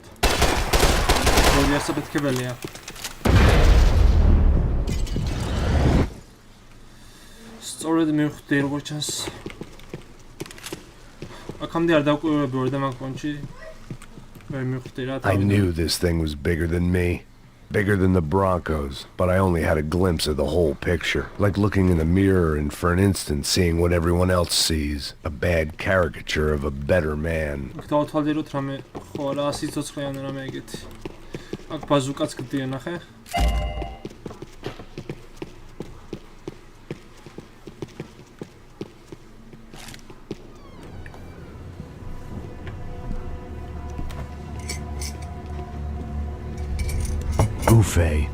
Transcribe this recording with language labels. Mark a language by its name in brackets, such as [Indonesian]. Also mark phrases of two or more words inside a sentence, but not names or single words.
[Georgian] როდი ასაფეთქებელია. სწორედ მივხვდი როგორ ჩანს. აქამდე არ დავკვირვები ვარ და მაგ პონჩი ვერ მივხვდი რა. [English] I knew this thing was bigger than me. Bigger than the Broncos, but I only had a glimpse of the whole picture. Like looking in a mirror and for an instant seeing what everyone else sees. A bad caricature of a better man. [Georgian] დავთვალიეროთ რამე ხო რა სიცოცხლეან რამე ეგეთი. აქ ბაზუკაც გდია ნახე. Buffet.